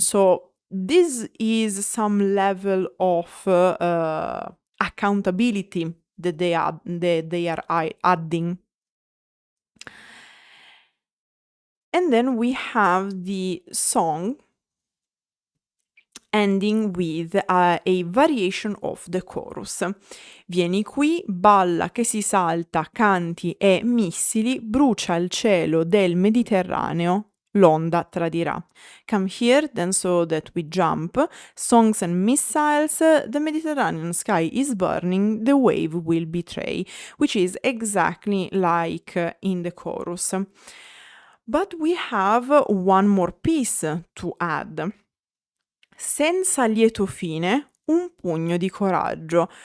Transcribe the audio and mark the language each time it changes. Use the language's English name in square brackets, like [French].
[English] So this is some level of accountability that they are adding. And then we have the song ending with a variation of the chorus. [Italian] Vieni qui, balla che si salta, canti e missili, brucia il cielo del Mediterraneo, l'onda tradirà. [English] Come here, then so that we jump, songs and missiles, the Mediterranean sky is burning, the wave will betray, which is exactly like in the chorus. But we have one more piece to add. [Italian] Senza lieto fine, un pugno di coraggio.